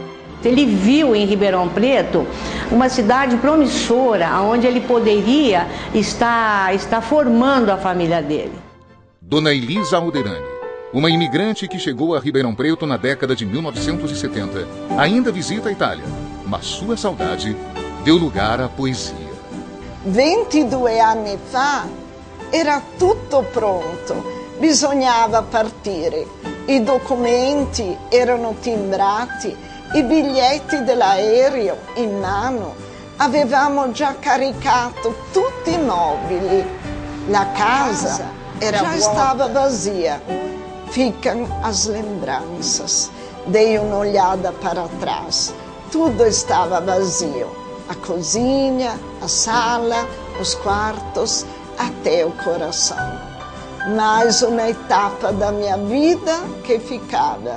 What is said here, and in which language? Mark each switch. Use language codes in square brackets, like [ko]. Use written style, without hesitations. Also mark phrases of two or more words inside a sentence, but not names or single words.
[pt] Ele viu em Ribeirão Preto uma cidade promissora, onde ele poderia estar formando a família dele. Dona Elisa Alderani, uma imigrante que chegou a Ribeirão Preto na década de 1970, ainda visita a Itália, mas sua saudade deu lugar à poesia. [it] 22 anni fa era tutto pronto, bisognava partire. I documenti erano timbrati, i biglietti dell'aereo in mano, avevamo già caricato tutti i mobili. La casa era [pt] já estava vazia. Ficam as lembranças. [it] Dei un' [pt] olhada para trás. Tudo estava vazio. A cozinha, a sala, os quartos, até o coração. Mais uma etapa da minha vida que ficava.